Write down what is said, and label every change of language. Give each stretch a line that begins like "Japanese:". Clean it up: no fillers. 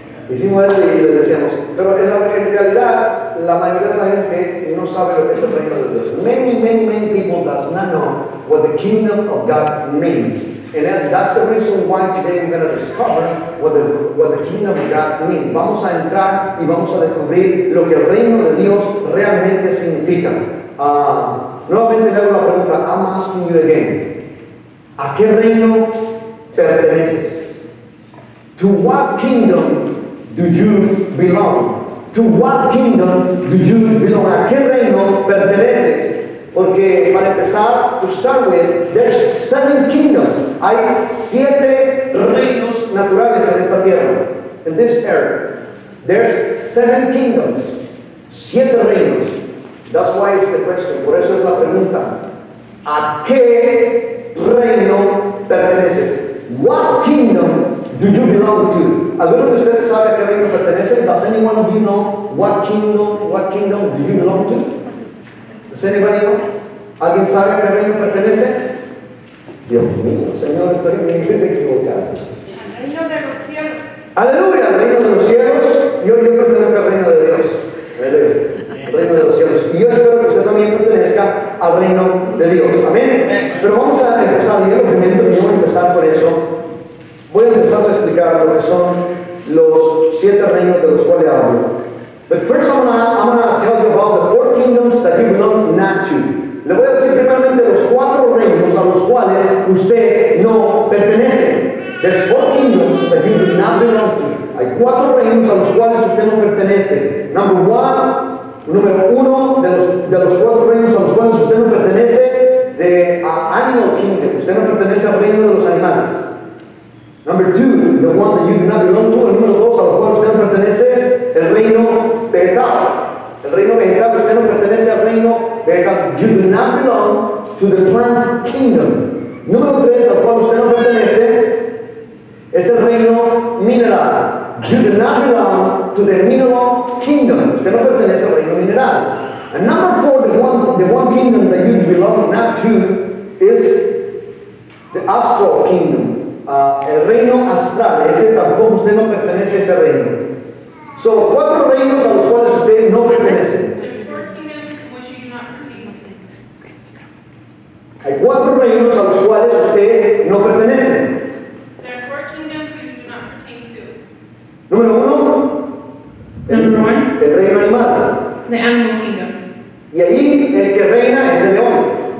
Spanish: Hicimos eso y les decíamos, pero en realidad la mayoría de la gente no sabe lo que es el reino de Dios.
English: Many people does not know what the kingdom of God means. And that's the reason why today we're going to discover what the kingdom of God means.
Spanish: Vamos a entrar y vamos a descubrir lo que el reino de Dios realmente significa. Nuevamente le hago la pregunta,
English: I'm asking you again.
Spanish: ¿A qué reino perteneces?
English: To what kingdom do you belong? To what kingdom do you belong?
Spanish: ¿A qué reino perteneces? Porque para empezar,
English: to start with, there's 7 kingdoms.
Spanish: Hay 7 reinos naturales en esta tierra.
English: In this earth, there's 7 kingdoms.
Spanish: 7 reinos.
English: That's why it's the question.
Spanish: Por eso es la pregunta. ¿A qué reino perteneces?
English: What kingdom do you belong to?
Spanish: ¿Alguno de ustedes sabe a qué reino pertenece?
English: Does anyone of you know what kingdom do you belong to? ¿Does anybody know?
Spanish: ¿Alguien sabe a qué reino pertenece? Dios mío, Señor, estoy en mi iglesia equivocada. El reino de los cielos. Aleluya, el reino de los cielos. Yo pertenezco al reino de Dios. El reino de los cielos. Y yo espero que usted también pertenezca al reino de Dios. Amén. Pero vamos a empezar. Y yo lo primero que voy a empezar por eso. Voy a empezar a explicar lo que son los 7 reinos de los cuales hablo.
English: But first I'm gonna tell you about the 4 kingdoms that you belong not to.
Spanish: Le voy a decir primeramente los 4 reinos a los cuales usted no pertenece.
English: There's 4 kingdoms that you do not belong to.
Spanish: Hay 4 reinos a los cuales usted no pertenece. Número uno de los 4 reinos a los cuales usted no pertenece,
English: the animal kingdom.
Spanish: Usted no pertenece al reino de los animales.
English: Number 2, the one that you do not belong to.
Spanish: El número 2 a los cuales usted no pertenece, el reino vegetal. El reino vegetal, usted no pertenece al reino vegetal.
English: You do not belong to the plant kingdom.
Spanish: Número 3 al cual usted no pertenece es el reino mineral.
English: You do not belong to the mineral kingdom.
Spanish: Usted no pertenece al reino mineral.
English: And number 4, the one kingdom that you belong not to is the astral kingdom.
Spanish: El reino astral, ese tampoco usted no pertenece a ese reino. So, 4 reinos a los cuales usted no pertenece.
English: There's 4 kingdoms in which you do not pertain.
Spanish: Hay Hay 4 reinos a los cuales usted no pertenece.
English: There are 4 kingdoms you do not pertain to.
Spanish: Número 1,
English: Number 1,
Spanish: el reino animal.
English: the animal kingdom.
Spanish: Y ahí el que reina es el león.